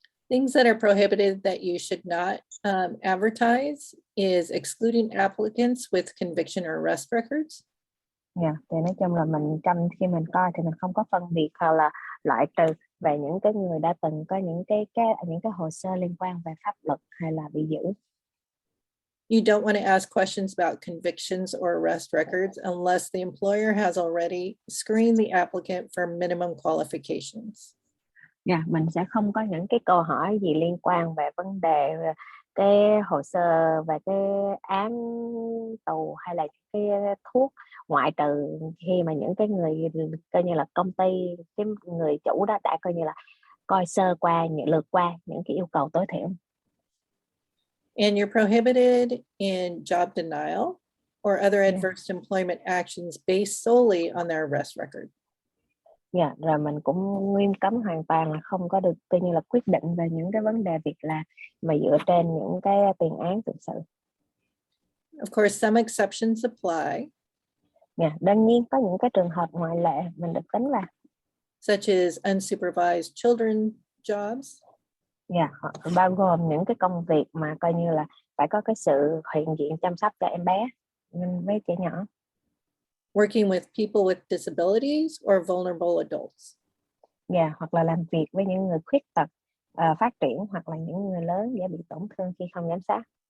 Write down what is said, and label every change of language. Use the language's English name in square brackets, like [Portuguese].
[English] Things that are prohibited that you should not advertise is excluding applicants with conviction or arrest records. [Vietnamese] Yeah, thì nói chung là khi mình coi thì mình không có phân biệt hoặc là loại trừ về những cái người đã từng có những cái hồ sơ liên quan về pháp luật hay là bị giữ. [English] You don't want to ask questions about convictions or arrest records unless the employer has already screened the applicant for minimum qualifications. [Vietnamese] Yeah, mình sẽ không có những cái câu hỏi gì liên quan về vấn đề cái hồ sơ về cái án tù hay là cái thuốc, ngoại trừ khi mà những cái người coi như là công ty, cái người chủ đó đã coi như là coi sơ qua, lượt qua những cái yêu cầu tối thiểu. [English] And you're prohibited in job denial or other adverse employment actions based solely on their arrest record. [Vietnamese] Dạ, rồi mình cũng nghiêm cấm hoàn toàn là không có được coi như là quyết định về những cái vấn đề việc làm mà dựa trên những cái tiền án tự sự. [English] Of course, some exceptions apply. [Vietnamese] Dạ, đương nhiên có những cái trường hợp ngoại lệ mình được tính là [English] such as unsupervised children jobs. [Vietnamese] Dạ, bao gồm những cái công việc mà coi như là phải có cái sự hiện diện chăm sóc cho em bé với trẻ nhỏ. [English] Working with people with disabilities or vulnerable adults. [Vietnamese] Dạ, hoặc là làm việc với những người khuyết tật phát triển hoặc là những người lớn dễ bị tổn thương khi không giám sát.